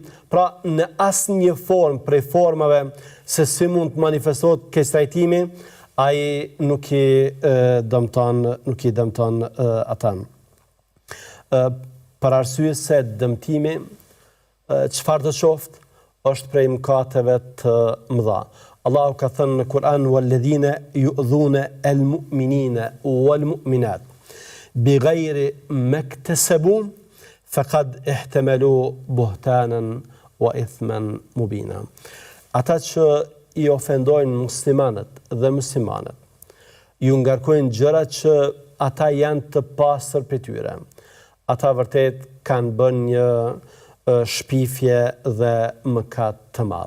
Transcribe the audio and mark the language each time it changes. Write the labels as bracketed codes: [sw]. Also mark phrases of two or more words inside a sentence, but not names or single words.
[sq] Pra, në asnjë formë prej formave se si mund të manifestohet keqtrajtimi, ai nuk i dëmton ata. Për arsye se dëmtimi, çfarë do qoftë, është prej mëkateve të mëdha. Allahu ka thënë në Kur'an: [ar] "والذين يؤذون المؤمنين والمؤمنات بغير ما اكتسبوا فقد احتملوا بهتانا وإثما مبينا." [sq] Ata që i ofendojnë muslimanët dhe muslimanët, ju ngarkojnë gjëra që ata janë të pastër për tyre. Ata vërtet kanë bën një shpifje dhe mëkat të madh.